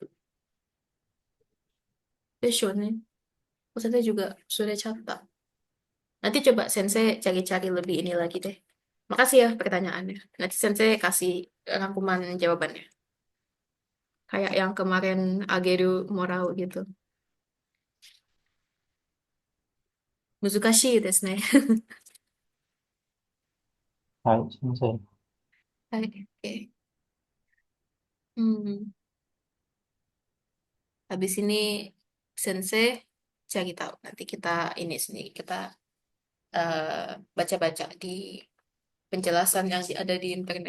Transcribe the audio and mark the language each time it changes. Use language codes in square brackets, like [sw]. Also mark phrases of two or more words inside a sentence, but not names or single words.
[id] besok nih saya juga sudah catat nanti coba sensei cari-cari lebih ini lagi deh makasih ya pertanyaannya nanti sensei kasih rangkuman jawabannya kayak yang kemarin [ja] あげる もらう [id] gitu. [ja] 難しいですね。 [id] Hai Sensei. Hai, oke. Hmm. Habis ini Sensei cari tahu. Nanti kita ini sendiri kita baca-baca di penjelasan yang ada di internet.